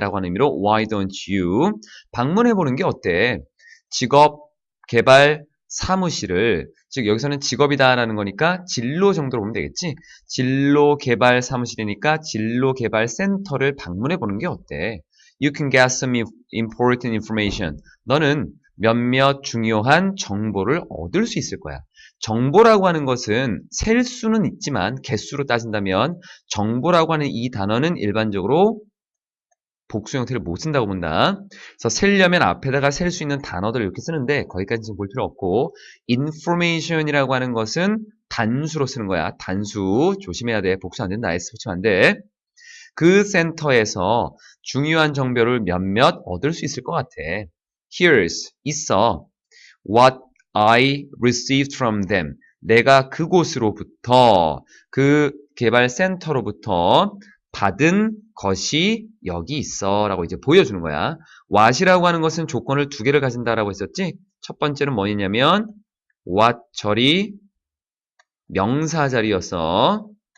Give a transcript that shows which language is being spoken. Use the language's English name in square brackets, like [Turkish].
[Korean] 라고 하는 의미로 [English] Why don't you? [Korean] 방문해 보는 게 어때? 직업 개발 사무실을 즉 여기서는 직업이다 라는 거니까 진로 정도로 보면 되겠지. 진로 개발 사무실이니까 진로 개발 센터를 방문해 보는 게 어때? [English] You can get some important information. [Korean] 너는 몇몇 중요한 정보를 얻을 수 있을 거야. 정보라고 하는 것은 셀 수는 있지만 개수로 따진다면 정보라고 하는 이 단어는 일반적으로 복수 형태를 못 쓴다고 본다. 그래서 셀려면 앞에다가 셀 수 있는 단어들을 이렇게 쓰는데 거기까지 지금 볼 필요 없고 information이라고 하는 것은 단수로 쓰는 거야. 단수 조심해야 돼. 복수 안 된다. S 붙이면 안 돼. 그 센터에서 중요한 정보를 몇몇 얻을 수 있을 것 같아. [English] Here's [Korean] 있어. [English] What I received from them. [Korean] 내가 그곳으로부터 그 개발 센터로부터 받은 것이 여기 있어 라고 이제 보여주는 거야. what이라고 하는 것은 조건을 두 개를 가진다라고 했었지. 첫 번째는 뭐냐면 what 절이 명사 자리였어.